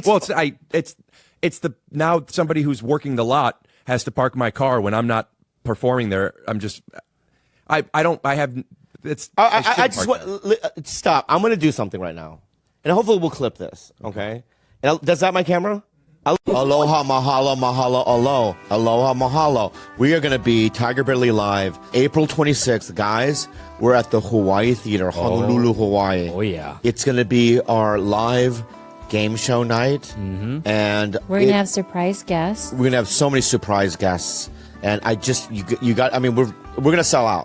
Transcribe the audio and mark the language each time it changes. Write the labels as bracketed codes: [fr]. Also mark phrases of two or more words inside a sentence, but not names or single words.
[en] Well, it's the now somebody who's working the lot has to park my car when I'm not performing there. I'm just I have it's I shouldn't just park want there. stop. I'm going to do something right now, and hopefully we'll clip this. Okay? And does that my camera? [haw] Aloha, mahalo, mahalo, alo. Aloha, mahalo. [en] We are going to be Tiger Belly Live April 26th. Guys, we're at the Hawaii Theater, Honolulu, Hawaii. Oh, yeah. It's going to be our live game show night. And We're gonna have surprise guests. we're going to have so many surprise guests. And you got, I mean, we're going to sell out.